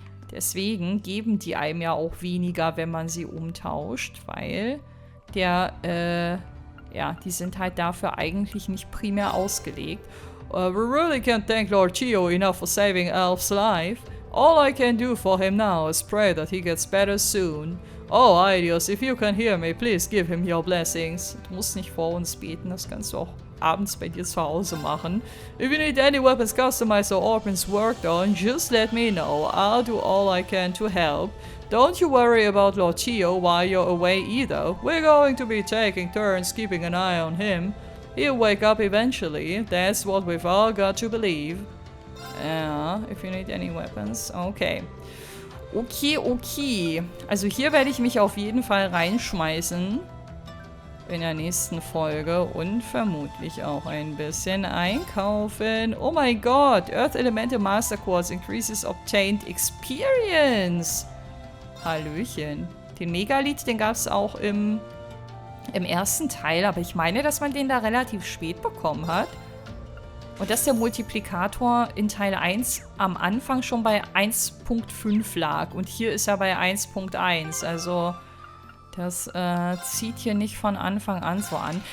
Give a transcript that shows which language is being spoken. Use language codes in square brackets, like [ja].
[de] Deswegen geben die einem ja auch weniger, wenn man sie umtauscht, weil der, ja, die sind halt dafür eigentlich nicht primär ausgelegt. [en] We really can't thank Lord Chio enough for saving Elf's life. All I can do for him now is pray that he gets better soon. Oh, Aidios, if you can hear me, please give him your blessings. [de] Du musst nicht vor uns beten, das kannst du auch abends bei dir zu Hause machen. [en] If you need any weapons customized or orphans worked on, just let me know. I'll do all I can to help. Don't you worry about Lord Chio while you're away either. We're going to be taking turns keeping an eye on him. He'll wake up eventually. That's what we've all got to believe. Yeah, if you need any weapons. Okay. Okay. [de] Also hier werde ich mich auf jeden Fall reinschmeißen. In der nächsten Folge. Und vermutlich auch ein bisschen einkaufen. Oh mein Gott. [en] Earth Elemental Master Quartz increases obtained experience. [de] Hallöchen. Den Megalied, den gab es auch im ersten Teil, aber ich meine, dass man den da relativ spät bekommen hat. Und dass der Multiplikator in Teil 1 am Anfang schon bei 1.5 lag. Und hier ist er bei 1.1. Also das zieht hier nicht von Anfang an so an.